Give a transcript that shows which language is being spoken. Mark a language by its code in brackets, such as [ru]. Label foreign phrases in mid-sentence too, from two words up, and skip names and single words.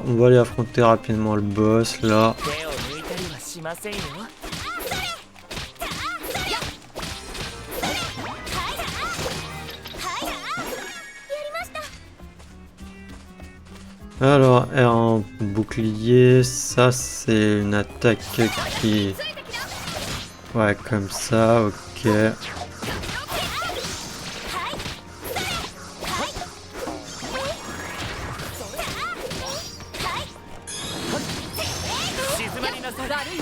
[fr] On va aller affronter rapidement le boss là. [ja] 手を抜いたりはしませんよ。 [fr] Alors, R1 bouclier, ça c'est une attaque qui... Ouais, comme ça, ok. [ja] 静まりなさい。